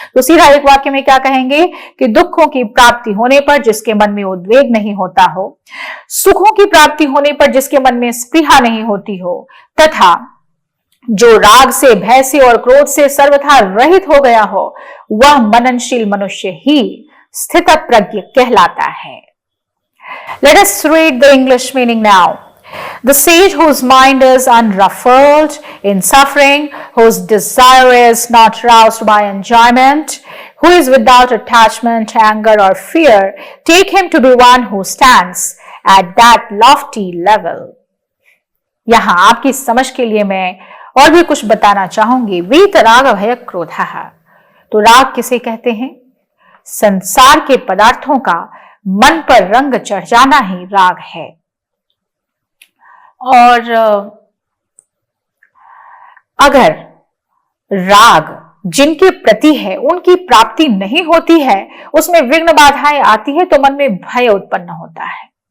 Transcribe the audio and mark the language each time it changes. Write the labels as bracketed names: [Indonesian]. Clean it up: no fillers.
[Hindi] तो सीधा एक वाक्य में क्या कहेंगे कि दुखों की प्राप्ति होने पर जिसके मन में उद्वेग नहीं होता हो, सुखों की प्राप्ति होने पर जिसके मन में स्पृहा नहीं होती हो, तथा जो राग से, भय से और क्रोध से सर्वथा रहित हो गया हो, वह मननशील मनुष्य ही स्थित प्रज्ञ कहलाता है। [English] Let us read the English meaning now. The sage whose mind is unruffled in suffering, whose desire is not roused by enjoyment, who is without attachment, anger or fear, take him to be one who stands at that lofty level. [Hindi] यहाँ आपकी समझ के लिए मैं और भी कुछ बताना चाहूंगी। वीतराग भय क्रोधः, तो राग किसे कहते हैं? संसार के पदार्थों का मन पर रंग चढ़ जाना ही राग है। और अगर राग जिनके प्रति है उनकी प्राप्ति नहीं होती है, उसमें विघ्न बाधाएं आती है, तो मन में भय उत्पन्न होता है।